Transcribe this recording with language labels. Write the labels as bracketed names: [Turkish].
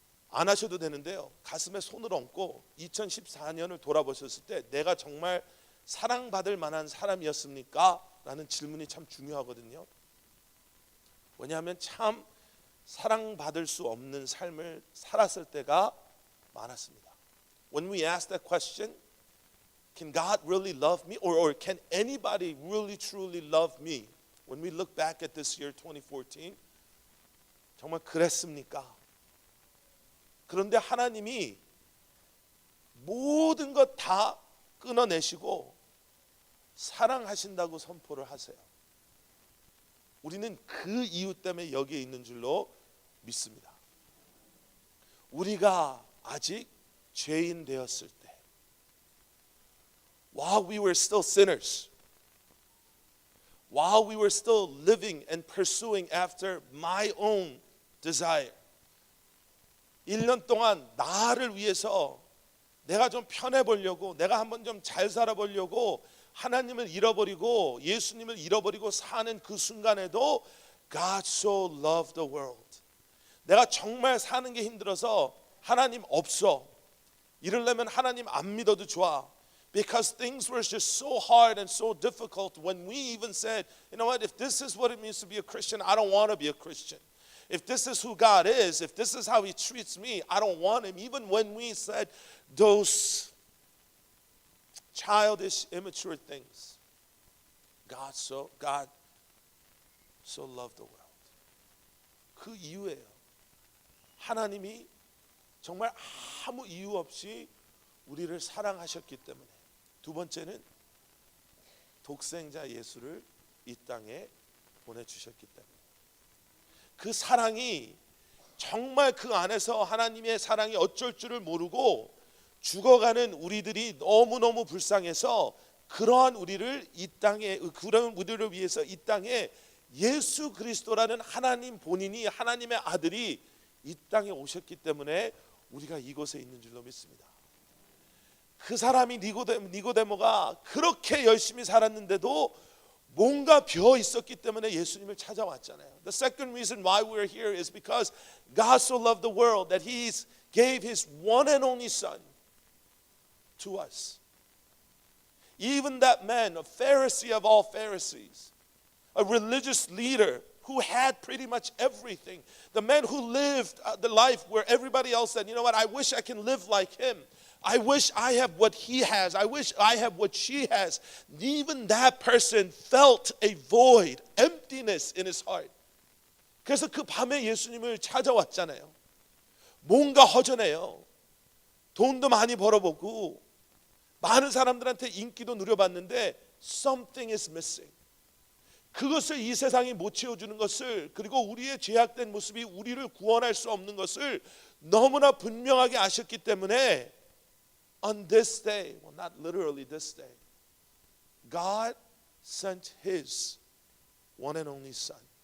[Korean] 안 하셔도 되는데요, 가슴에 손을 얹고 2014년을 돌아보셨을 때 내가 정말 사랑받을 만한 사람이었습니까? 라는 질문이 참 중요하거든요. 왜냐하면 참 사랑받을 수 없는 삶을 살았을 때가 많았습니다. [English] When we ask that question, can God really love me? Or can anybody really truly love me? When we look back at this year 2014, [Korean] 정말 그랬습니까? 그런데 하나님이 모든 것 다 끊어내시고 사랑하신다고 선포를 하세요. 우리는 그 이유 때문에 여기에 있는 줄로 믿습니다. 우리가 아직 죄인 되었을 때, [English] while we were still sinners, while we were still living and pursuing after my own desire, [Korean] 1년 동안 나를 위해서 내가 좀 편해 보려고, 내가 한번 좀 잘 살아 보려고 하나님을 잃어버리고 예수님을 잃어버리고 사는 그 순간에도 [English] God so loved the world. [Korean] 내가 정말 사는 게 힘들어서 하나님 없어, 이러려면 하나님 안 믿어도 좋아. [English] Because things were just so hard and so difficult when we even said, you know what, if this is what it means to be a Christian, I don't want to be a Christian. If this is who God is, if this is how He treats me, I don't want Him. Even when we said those childish, immature things, God so loved the world. [Korean] 그 이유예요. 하나님이 정말 아무 이유 없이 우리를 사랑하셨기 때문에. 두 번째는 독생자 예수를 이 땅에 보내주셨기 때문에. 그 사랑이 정말 그 안에서 하나님의 사랑이 어쩔 줄을 모르고 죽어가는 우리들이 너무너무 불쌍해서 그러한 우리를 이 땅에, 그런 우리를 위해서 이 땅에 예수 그리스도라는 하나님 본인이, 하나님의 아들이 이 땅에 오셨기 때문에 우리가 이곳에 있는 줄로 믿습니다. 그 사람이 니고데모가 그렇게 열심히 살았는데도 뭔가 비어 있었기 때문에 예수님을 찾아왔잖아요. [English] The second reason why we're here is because God so loved the world that He gave His one and only Son to us. Even that man, a Pharisee of all Pharisees, a religious leader who had pretty much everything, the man who lived the life where everybody else said, you know what, I wish I can live like him. I wish I have what he has. I wish I have what she has. Even that person felt a void, emptiness in his heart. [Korean] 그래서 그 밤에 예수님을 찾아왔잖아요. 뭔가 허전해요. 돈도 많이 벌어보고 많은 사람들한테 인기도 누려봤는데 [English] something is missing. [Korean] 그것을 이 세상이 못 채워주는 것을, 그리고 우리의 죄악된 모습이 우리를 구원할 수 없는 것을 너무나 분명하게 아셨기 때문에 [English] on this day, well not literally this day, God sent His one and only Son.